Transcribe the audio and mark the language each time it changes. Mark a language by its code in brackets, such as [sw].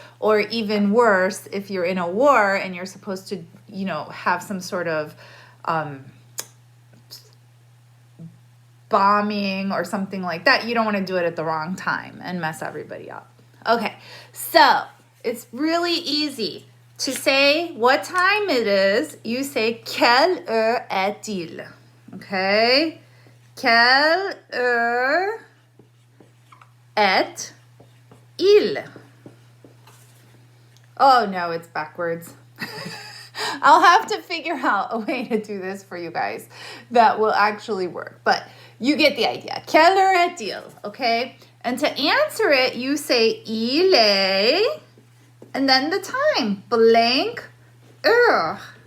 [en] Or even worse, if you're in a war and you're supposed to, have some sort of bombing or something like that, you don't want to do it at the wrong time and mess everybody up. Okay, so it's really easy to say what time it is. You say [fr] quelle heure est-il? [en] Okay, quelle heure est-il? Oh no, it's backwards. I'll have to figure out a way to do this for you guys that will actually work, but you get the idea. [fr] Quelle heure est-il? [en] Okay, and to answer it, you say [fr] il est, [en] and then the time, blank heure.